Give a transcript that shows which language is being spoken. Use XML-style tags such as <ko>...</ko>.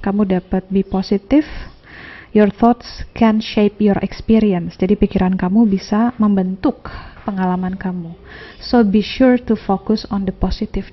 <id>Kamu dapat</id> <en>be positive, your thoughts can shape your experience.</en> <id>Jadi pikiran kamu bisa membentuk pengalaman kamu.</id> <en>So be sure to focus on the positive.</en>